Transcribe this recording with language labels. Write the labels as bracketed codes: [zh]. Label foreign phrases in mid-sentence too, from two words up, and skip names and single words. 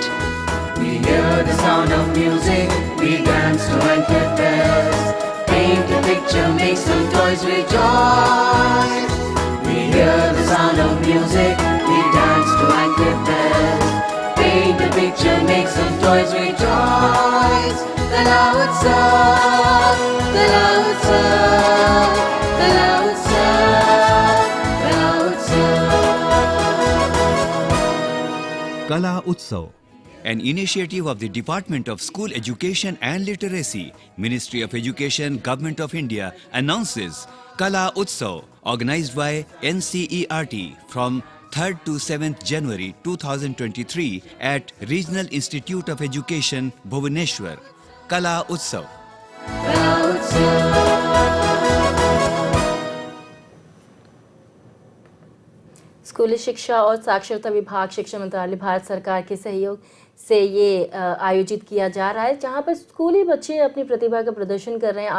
[en] We hear the sound of music, we dance to anchor bells. Paint a picture, make some toys rejoice. We hear the sound of music, we dance to anchor bells. Paint a picture, make some toys rejoice. Kala Utsav, Kala Utsav, Kala Utsav, Kala Utsav. Kala Utsav, an initiative of the Department of School Education and Literacy, Ministry of Education, Government of India, announces Kala Utsav, organized by NCERT from 3rd to 7th January 2023 at Regional Institute of Education, Bhubaneswar. Kala Utsav. [hi] स्कूली शिक्षा और साक्षरता विभाग, शिक्षा मंत्रालय, भारत सरकार के सहयोग से ये आयोजित किया जा रहा है, जहाँ पर स्कूली बच्चे अपनी प्रतिभा का प्रदर्शन कर रहे हैं।